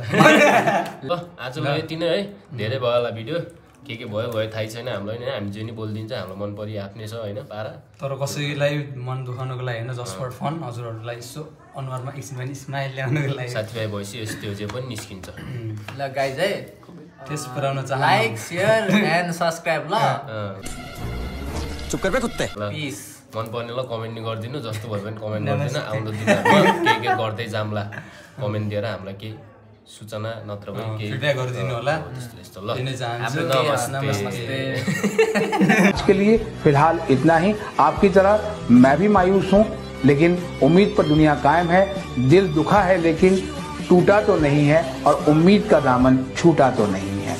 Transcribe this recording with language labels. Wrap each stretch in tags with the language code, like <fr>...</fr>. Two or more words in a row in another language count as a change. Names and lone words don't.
<ne>ल आजलाई यति नै है धेरै भयो होला भिडियो के भयो थाहै छैन हामीलाई नि हामी जे नि बोलिदिन्छ हाम्रो मन परि आफ्नै छ होइन पारा तर कसैलाई मन दुखाउनको लागि होइन</ne> <en>just for fun</en> <ne>हजुरहरूलाई यसो अनुहारमा एकछिन पनि स्माइल ल्याउनको लागि साथीभाइ भएपछि यस्तो जे पनि निस्किन्छ ल गाइज है त्यस पुऱ्याउन चाहन्छु</ne> <en>like share and subscribe ल</en> <hi>चुप कर बे कुत्ते</hi> <ne>पिस मन पर्नेलाई कमेन्ट नि गरिदिनु जस्तो भयो भने कमेन्ट गरिदिनु आउँदो दिनमा के गर्दै जाम्ला कमेन्ट दिएर हामीलाई केही सूचना नत्र पनि केही फिडब्याक गरिदिनु होला यस्तो ल नमस्ते</ne> <hi>आज के लिए फिलहाल इतना ही। आपकी तरह मैं भी मायूस हूँ, लेकिन उम्मीद पर दुनिया कायम है। दिल दुखा है लेकिन टूटा तो नहीं है, और उम्मीद का दामन छूटा तो नहीं।</hi>